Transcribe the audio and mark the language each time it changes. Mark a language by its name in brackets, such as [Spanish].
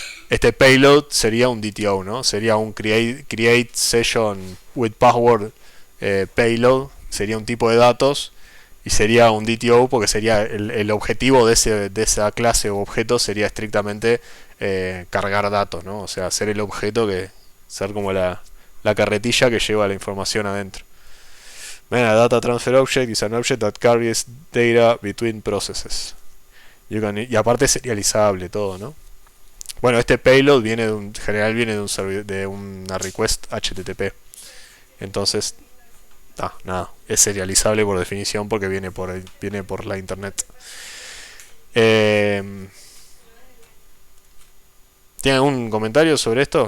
[Spanish] Este payload sería un DTO, ¿no? Sería un create session with password payload, sería un tipo de datos y sería un DTO porque sería el objetivo de esa clase o objeto sería estrictamente cargar datos, ¿no? O sea, ser el objeto ser como la carretilla que lleva la información adentro. [English] Ven, a data transfer object is an object that carries data between processes. [Spanish] Y aparte es serializable todo, ¿no? Bueno, este payload en general viene de una request HTTP. Entonces, nada, es serializable por definición porque viene por la internet. ¿Tienen algún comentario sobre esto?